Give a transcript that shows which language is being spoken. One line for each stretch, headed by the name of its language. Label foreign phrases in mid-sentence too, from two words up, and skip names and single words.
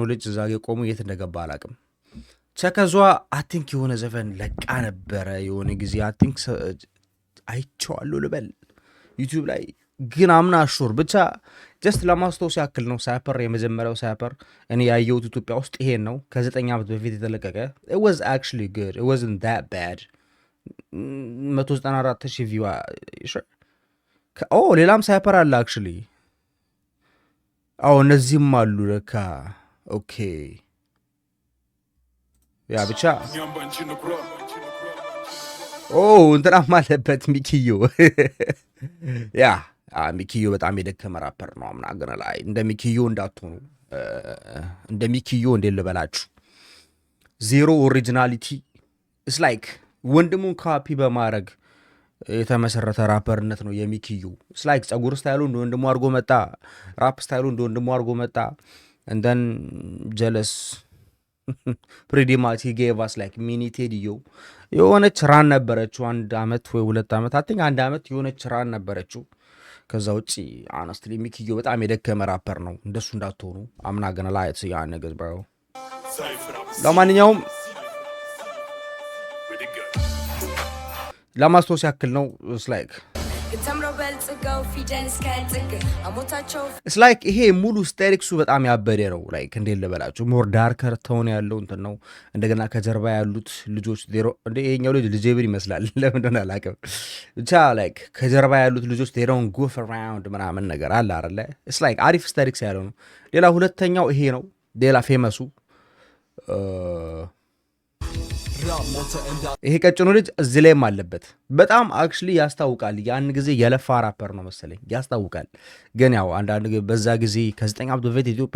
Amharic: ልጅ እዛ ጋር ቆሙ የት እንደገባ አላውቅም። ቸከዟ
English: I think
Amharic: የሆነ ዘፈን ለቃ ነበረ የሆነ ጊዜ
English: I think
Amharic: አይቼዋለሁ ልበል ዩቲዩብ ላይ ግን አምና ሹር ብቻ ጀስት ለማስታወስ ያክል ነው። ሳይፐር የመጀመሪያው ሳይፐር እኔ ያየሁት ኢትዮጵያ ውስጥ ይሄን ነው። ከ9 ዓመት በፊት የተለቀቀ
English: it was actually good, it wasn't that bad
Amharic: 194,000 ቪው ሌላም ሳይፐር አለ actually እነዚህም አሉ ለካ ኦኬ ያ ብቻ እንትናም አለበት ሚኪዮ ያ ሚኪዮ በጣም የደከመ ራፐር ነው። አምናገር ላይ እንደ ሚኪዮ እንዳትሆኑ። እንደ ሚኪዮ እንዴት ልበላችሁ
English: zero originality it's like
Amharic: ወንድሙን ካፒ በማድረግ የተመሰረተ ራፐርነት ነው የሚኪዩ።
English: it's like
Amharic: ጸጉር ስታይሉ እንደ ወንድሙ አድርጎ መጣ፣ ራፕ ስታይሉ እንደ ወንድሙ አድርጎ መጣ።
English: and then jealous pretty much he gave us like mini
Amharic: ቴዲዮ የሆነች ራን ነበረችው 1 ዓመት ወይ 2 ዓመት
English: I think
Amharic: 1 ዓመት የሆነች ራን ነበረችው። ከዛ ውጪ honestly ሚኪዮ በጣም የደከመ ራፐር ነው እንደሱ እንዳትሆኑ አምና ገና ላይ ያ ነገር bro ለማንኛውም ለማስታወስ ያክል ነው
English: it's like
Amharic: ይሄ ሙሉ ስቴሪክሱ በጣም ያበደ ነው like እንዴት ልበላችሁ
English: more darker tone
Amharic: ያለው እንትን ነው እንደገና ከጀርባ ያሉት ልጆች ዜሮ እንደ ይሄኛው ልጅ ልጄብር ይመስላል ለምን እንደሆነ አላውቅም ብቻ like ከጀርባ ያሉት ልጆች
English: they don't goof around
Amharic: ምናምን ነገር አለ አይደለ
English: it's like
Amharic: አሪፍ ስቴሪክስ ያለው ነው ሌላ ሁለተኛው ይሄ ነው ሌላ ፌመሱ ይሄ ቀጭኑ ልጅ እዚህ ላይም አለበት በጣም አክቹሊ ያስታውቃል ያን ጊዜ የለፋ ራፐር ነው መሰለኝ ያስታውቃል ግን ያው አንዳንድ በዛ ጊዜ ከ9 ዓመት በፊት ኢትዮጵያ